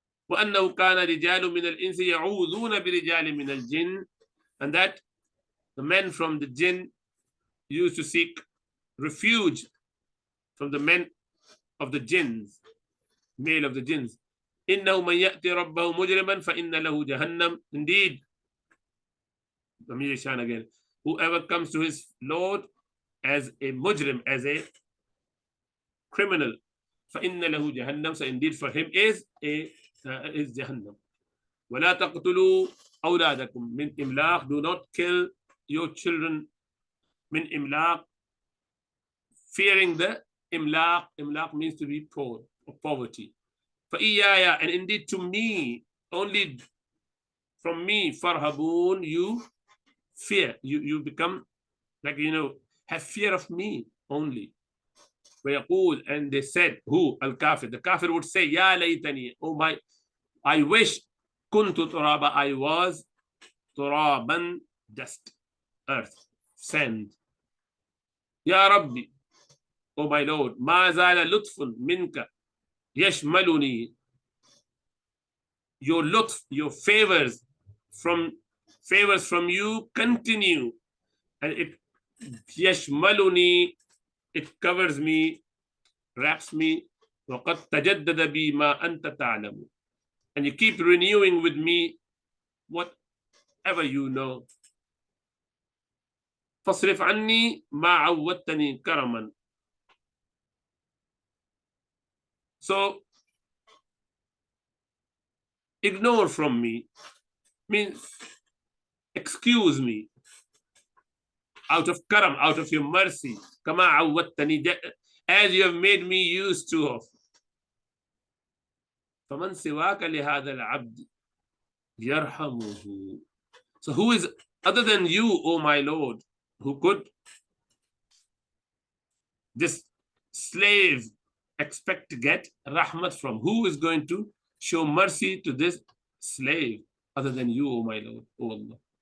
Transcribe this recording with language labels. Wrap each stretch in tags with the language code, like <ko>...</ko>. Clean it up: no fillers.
<ar>وأنه كان رجال من الإنس يعوذون برجال من الجن,</ar> <en>and that the men from the jinn used to seek refuge from the men of the jinns, male of the jinns.</en> <ar>إنه من يأتي ربه مجرما فإن له جهنم.</ar> <en>Indeed, Amir Shan again, whoever comes to his Lord as a mujrim, as a criminal,</en> <ar>فإن له جهنم,</ar> <en>so indeed for him is Jahannam.</en> <ar>ولا تقتلوا أولادكم من إملاق,</ar> <en>do not kill your children</en> <ar>من إملاق,</ar> <en>fearing the</en> <ar>إملاق.</ar> <en>إملاق means to be poor or poverty. فإيايا, and indeed to me, only from me, farhabun, you fear, you become like, have fear of me only.</en> <ar>ويقول,</ar> <en>and they said, who? Al-Kafir, the Kafir would say,</en> <ar>يا ليتني,</ar> <en>oh my, I wish,</en> <ar>كنت ترابا,</ar> <en>I was ترابا, dust, earth, sand.</en> <ar>يا ربي,</ar> <en>oh my Lord,</en> <ar>ما زال لطف منك يشملني.</ar> <en>Your lutf, your favors from you continue, and it يشملني, it covers me, wraps me.</en> <ar>وقد تجدد بي ما أنت تعلم,</ar> <en>and you keep renewing with me whatever you know.</en> <ar>فاصرف عني ما عودتني كرما.</ar> <en>So ignore from me means excuse me out of karam, out of your mercy.</en> <ar>كما عودتني,</ar> <en>as you have made me used to of.</en> <ar>فمن سواك لهذا العبد يرحمه.</ar> <en>So who is other than you, O my Lord, who could this slave expect to get rahmat from? Who is going to show mercy to this slave other than you, O my Lord, O Allah?</en>